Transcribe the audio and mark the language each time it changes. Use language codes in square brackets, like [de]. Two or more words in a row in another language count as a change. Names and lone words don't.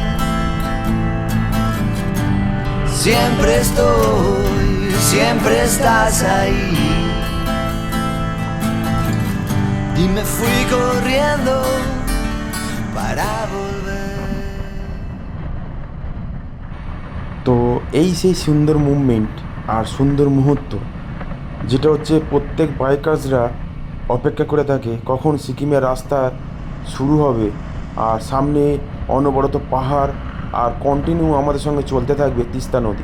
[es] Siempre estoy, siempre estás ahí. Y me fui corriendo para volver. [bn] তো এই সেই সুন্দর মুভমেন্ট আর সুন্দর মুহূর্ত, যেটা হচ্ছে প্রত্যেক বাইকার্সরা অপেক্ষা করে থাকে কখন সিকিমের রাস্তা শুরু হবে, আর সামনে অনবরত পাহাড়, আর কন্টিনিউ আমাদের সঙ্গে চলতে থাকবে তিস্তা নদী।